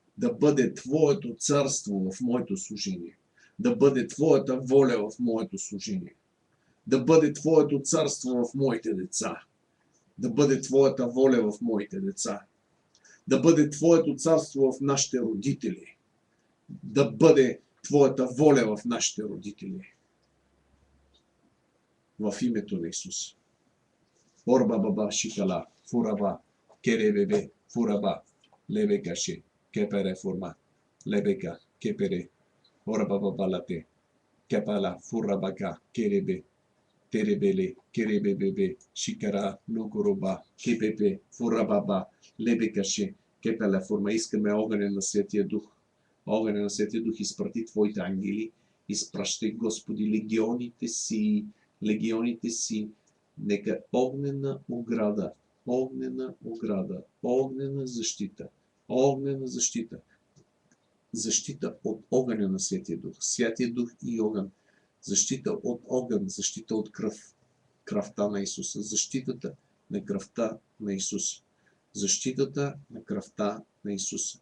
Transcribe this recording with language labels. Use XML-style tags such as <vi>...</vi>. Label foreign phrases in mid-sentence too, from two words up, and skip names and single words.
<bg>да бъде Твоето царство в моето служение, да бъде Твоята воля в моето служение, да бъде Твоето царство в моите деца, да бъде Твоята воля в моите деца, да бъде Твоето царство в нашите родители, да бъде Твоята воля в нашите родители. В името на Исус. Орба баба шикала, фураба, керебебе, фураба, лебекаше, кепере форма, лебека, кепере, орба баба лате, кепала, фурабака, керебе, теребеле, керебебебе, шикара, лукуруба, кепепе, фурабаба, лебекаше, кепела форма. Искаме огъня на Святия Дух. Огъня на Святия Дух изпрати Твоите ангели, изпращай, Господи, легионите си, нека огнена ограда, огнена защита, защита от огъня на Святия Дух, Святия Дух и огън, защита от огън, защита от кръв, кръвта на Исуса, защитата на кръвта на Исус, защитата на кръвта на Исус.</bg>